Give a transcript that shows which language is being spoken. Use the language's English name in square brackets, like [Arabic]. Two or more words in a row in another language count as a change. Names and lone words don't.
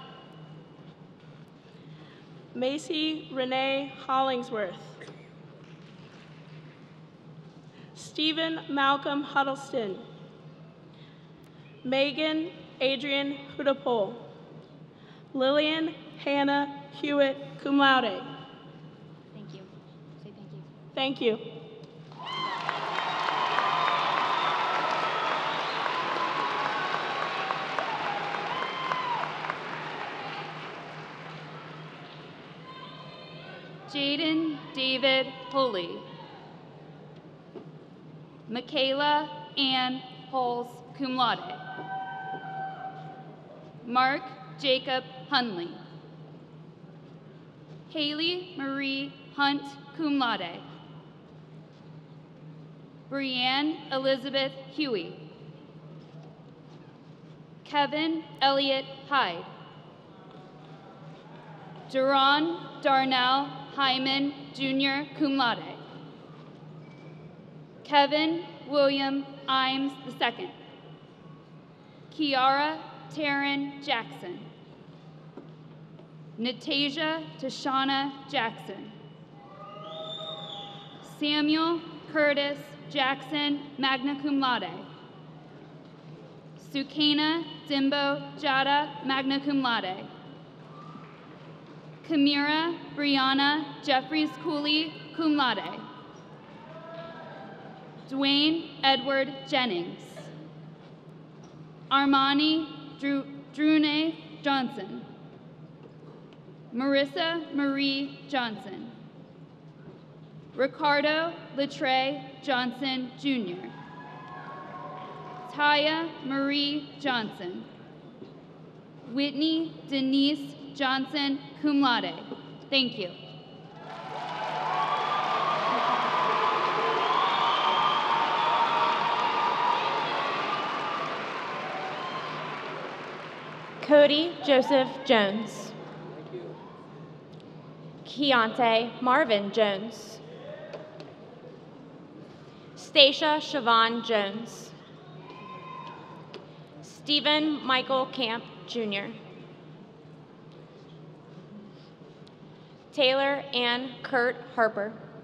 [English] Macy Renee Hollingsworth. Stephen Malcolm Huddleston. Megan Adrian Hudapole. Lillian Hannah Hewitt, [Latin] cum laude. [English] Thank you. Say thank you. Thank you. Jaden David Holy. Michaela Ann Holes, [Latin] cum laude. [English] Mark Jacob Hunley. Haley Marie Hunt, [Latin] cum laude. [English] Brianne Elizabeth Huey. Kevin Elliott Hyde. Duran Darnell Hyman, Jr., [Latin] cum laude. [English] Kevin William Imes II. Kiara Taryn Jackson. Natasia Tashana Jackson. Samuel Curtis Jackson, [Latin] magna cum laude. [English] Sukaina Dimbo Jada, [Latin] magna cum laude. [English] Kamira Brianna Jeffries Cooley, [Latin] cum laude. [English] Dwayne Edward Jennings. Armani Drune Johnson. Marissa Marie Johnson. Ricardo Latre Johnson, Jr. Taya Marie Johnson. Whitney Denise Johnson, [Latin] cum laude. [English] Thank you. Cody Joseph Jones. Keontae Marvin Jones. Stacia Siobhan Jones. Stephen Michael Camp, Jr. Taylor Ann Kurt Harper.